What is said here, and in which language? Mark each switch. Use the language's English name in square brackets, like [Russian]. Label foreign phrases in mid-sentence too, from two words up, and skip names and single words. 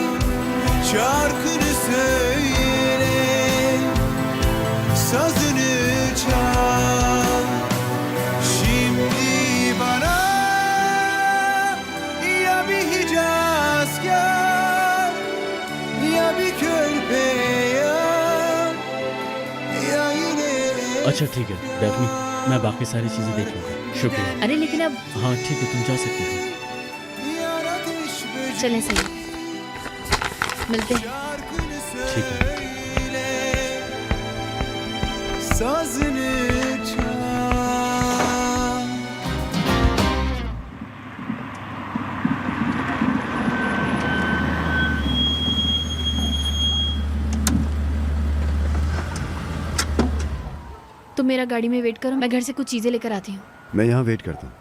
[Turkish] Şarkını söyle, sazını çal. Şimdi bana ya bir Hicazkar, ya bir körpe ya yine. [Hindi] अच्छा ठीक है डेफनी, मैं बाकी सारी चीज़ें देख लूँगा। शुक्रिया। अरे लेकिन अब हाँ ठीक है, तुम जा सकती हो। [Turkish] Yan ateş böceği. [Hindi] चलें सही, मिलते हैं। [Turkish] Şarkını [Hindi] ठीक है। [Turkish] söyle, sazını çal. [Hindi] तुम मेरा गाड़ी में वेट करो, मैं घर से कुछ चीज़ें लेकर आती हूँ। मैं यहाँ वेट करता हूँ।